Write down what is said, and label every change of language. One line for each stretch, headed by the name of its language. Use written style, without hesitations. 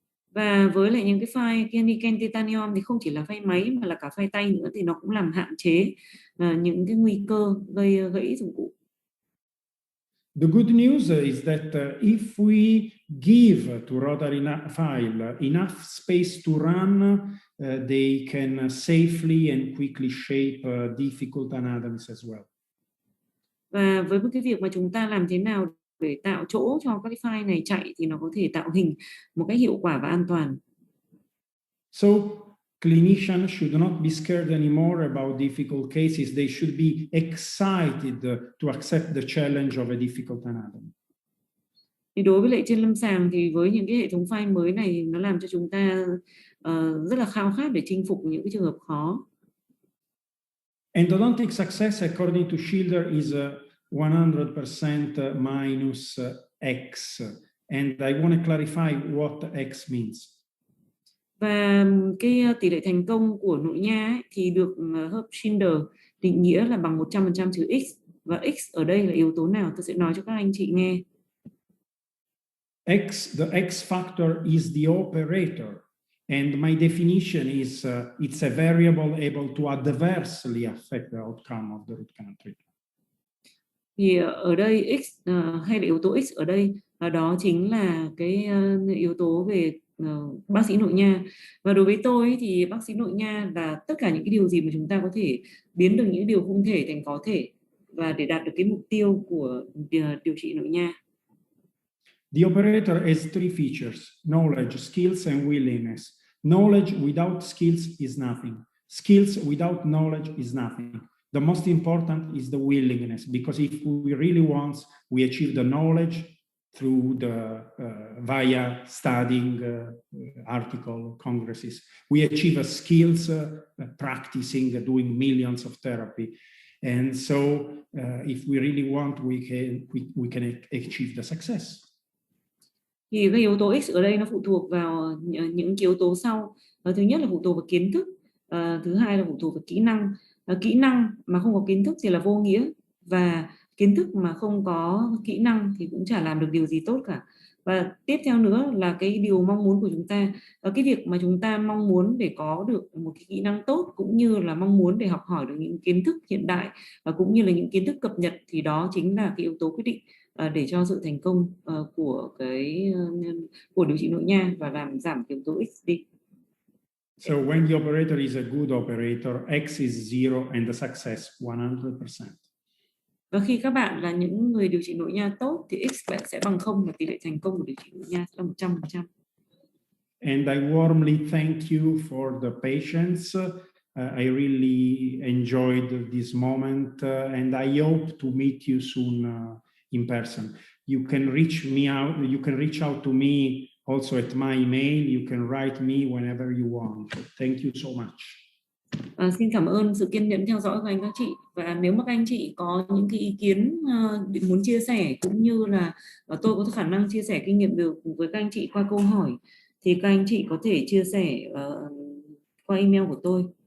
Vietnamese: Và với lại những cái file nickel titanium thì không chỉ là file máy mà là cả file tay nữa, thì nó cũng làm hạn chế những cái nguy cơ gây gãy dụng cụ.
English: The good news is that if we give to rotary file enough space to run, they can safely and quickly shape difficult anatomies as well.
Vietnamese: Và với một cái việc mà chúng ta làm thế nào để tạo chỗ cho các cái file này chạy thì nó có thể tạo hình một cách hiệu quả và an toàn.
English: So clinicians should not be scared anymore about difficult cases. They should be excited to accept the challenge of a difficult anatomy.
Vietnamese: Thì đối với lại trên lâm sàng thì với những cái hệ thống file mới này, nó làm cho chúng ta rất là khao khát để chinh phục những cái trường hợp khó.
English: Endodontic success, according to Schilder, is 100% minus X. And I want to clarify what X means.
Vietnamese: Và cái tỷ lệ thành công của nội nha ấy, thì được Herb Schilder định nghĩa là bằng 100% trừ X. Và X ở đây là yếu tố nào? Tôi sẽ nói cho các anh chị nghe.
English: X, the X factor is the operator. And my definition is it's a variable able to adversely affect the outcome of the root canal treatment.
Vietnamese: Thì ở đây X hay là yếu tố X ở đây đó chính là cái yếu tố về bác sĩ nội nha. Và đối với tôi thì bác sĩ nội nha là tất cả những cái điều gì mà chúng ta có thể biến được những điều không thể thành có thể, và để đạt được cái mục tiêu của điều trị nội nha.
English: The operator has three features: knowledge, skills, and willingness. Knowledge without skills is nothing. Skills without knowledge is nothing. The most important is the willingness, because if we really want, we achieve the knowledge through the via studying article congresses. We achieve skills practicing, doing millions of therapy. And so if we really want, we can achieve the success.
Vietnamese: Thì cái yếu tố X ở đây nó phụ thuộc vào những yếu tố sau. Thứ nhất là phụ thuộc vào kiến thức, thứ hai là phụ thuộc vào kỹ năng. Kỹ năng mà không có kiến thức thì là vô nghĩa, và kiến thức mà không có kỹ năng thì cũng chả làm được điều gì tốt cả. Và tiếp theo nữa là cái điều mong muốn của chúng ta, cái việc mà chúng ta mong muốn để có được một cái kỹ năng tốt, cũng như là mong muốn để học hỏi được những kiến thức hiện đại và cũng như là những kiến thức cập nhật, thì đó chính là cái yếu tố quyết định để cho sự thành công của điều trị nội nha và làm giảm yếu tố X đi.
English: So when the operator is a good operator, X is 0 and the success 100%.
Vietnamese: Và khi các bạn là những người điều trị nội nha tốt thì X bạn sẽ bằng 0 và tỷ lệ thành công của điều trị nội nha là 100%.
English: And I warmly thank you for the patience. I really enjoyed this moment and I hope to meet you soon in person. You can reach out to me also at my email. You can write me whenever you want. Thank you so much.
Vietnamese: Xin cảm ơn sự kiên nhẫn theo dõi của anh các chị, và nếu mà các anh chị có những cái ý kiến muốn chia sẻ, cũng như là tôi có khả năng chia sẻ kinh nghiệm được với các anh chị qua câu hỏi, thì các anh chị có thể chia sẻ qua email của tôi.